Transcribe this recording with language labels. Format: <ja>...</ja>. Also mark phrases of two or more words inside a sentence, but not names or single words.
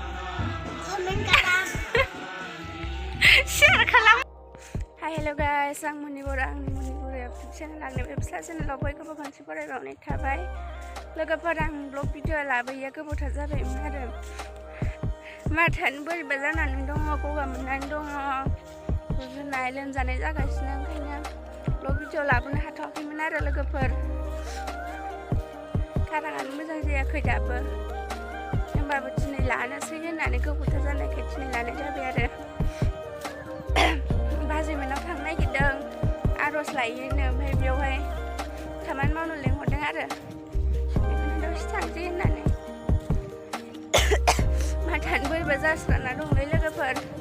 <brx>Share kalam.</brx> <en>Hi hello guys,</en> <brx>ang Manipur channel ang website channel boy ko bangsi pare rone thabai. Logofor ang</brx> <en>blog video</en> <brx>labaiya gobaw jabai आरो. मा थानो बोरैबा जानानै दङ गगा मोननानै दङ. गुजुनाय लोमजानाय जागासिनो ओंखायनो</brx> <en>blog video</en> <brx>लाबोनो हाथ'वाखैमोन आरो लोगोफोर. गाराङानो मोजां जायाखै दाबो. होमबाबो दिनै लानोसै होननानै गोबावथार जानायखाय दिनै लानाय जाबाय आरो बाजैमोननाव थांनो नागिरदों आर'ज लायोनो ओमफ्राय बेयावहाय खामानि मावनो लेंहरदों आरो बेखौनो दसे थांसै होननानै माथानो बोरैबा जास्राना दंलै लोगोफोर</brx>